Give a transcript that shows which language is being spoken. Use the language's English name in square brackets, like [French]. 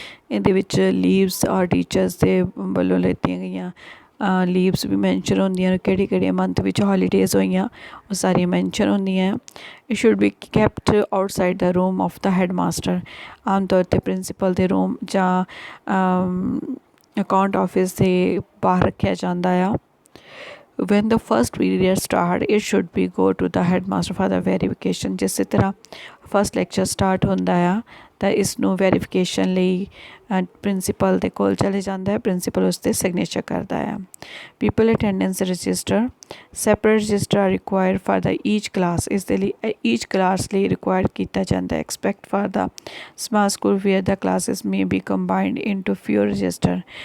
[Punjabi] ਇਹਦੇ ਵਿੱਚ ਲੀਵਸ ਔਰ ਟੀਚਰਸ ਦੇ ਵੱਲੋਂ ਲਿੱਤੀਆਂ ਗਈਆਂ ਲੀਵਸ ਵੀ ਮੈਂਸ਼ਨ ਹੁੰਦੀਆਂ ਨੇ, ਕਿਹੜੇ ਕਿਹੜੇ ਮੰਥ ਵਿੱਚ ਹੌਲੀਡੇਜ਼ ਹੋਈਆਂ ਉਹ ਸਾਰੀਆਂ ਮੈਂਸ਼ਨ ਹੁੰਦੀਆਂ। [English] It should be kept outside the room of the head master. [Punjabi] ਆਮ ਤੌਰ 'ਤੇ ਪ੍ਰਿੰਸੀਪਲ ਦੇ ਰੂਮ ਜਾਂ ਅਕਾਊਂਟ ਆਫਿਸ ਦੇ ਬਾਹਰ ਰੱਖਿਆ ਜਾਂਦਾ ਆ। [English] when the first period start it should be go to the headmaster for the verification। [Punjabi] ਜਿਸੇ ਤਰ੍ਹਾਂ ਫਸਟ ਲੈਕਚਰ ਸਟਾਰਟ ਹੁੰਦਾ ਆ ਤਾਂ ਇਸ ਨੂੰ ਵੈਰੀਫਿਕੇਸ਼ਨ ਲਈ ਪ੍ਰਿੰਸੀਪਲ ਦੇ ਕੋਲ ਚਲੇ ਜਾਂਦਾ ਹੈ, ਪ੍ਰਿੰਸੀਪਲ ਉਸ 'ਤੇ ਸਿਗਨੇਚਰ ਕਰਦਾ ਆ। [English] People attendance register, separate register are required for the each class. [Punjabi] ਇਸ ਦੇ ਲਈ ਈਚ ਕਲਾਸ ਲਈ ਰਿਕੁਆਇਰ ਕੀਤਾ ਜਾਂਦਾ। [English] Expect for the small school where the classes may be combined into few register.